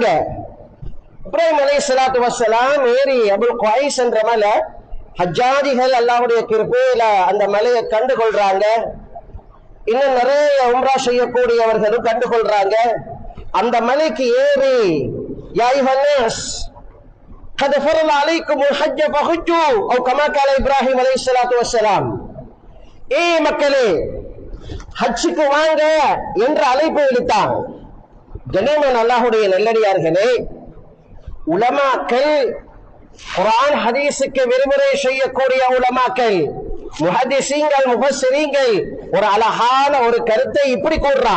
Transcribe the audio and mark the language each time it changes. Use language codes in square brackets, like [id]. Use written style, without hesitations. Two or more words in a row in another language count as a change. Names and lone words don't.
[ta] இப்ராஹிம் [ar] عليه الصلاة والسلام [ta] ஏறி அபுல் குவைஸ் என்ற மலை, ஹஜ்ஜாஜிகள் அல்லாஹ்வுடைய கிருபையில அந்த மலையை கண்டுகொள்றாங்க. இன்னும் நிறைய உம்ரா செய்யக்கூடியவர்களும் கண்டுகொள்றாங்க. அந்த மலைக்கு ஏறி [ar] يا أيها الناس قد فرض عليكم الحج فحجوا او كما قال ابراهيم عليه الصلاه والسلام. [ta] மக்களே, ஹஜ்ஜுக்கு வாங்க என்ற அழைப்பு விடுத்தான். கண்ணியமான அல்லாஹ்வுடைய நல்லடியார்களே, உலமாக்கள், குர்ஆன் ஹதீஸுக்கு விரிவுரை செய்யக்கூடிய உலமாக்கள், முஹத்திஸீன்கள், முஃபஸ்ஸிரீன்கள் ஒரு அழகான ஒரு கருத்தை இப்படி கூறுறான்.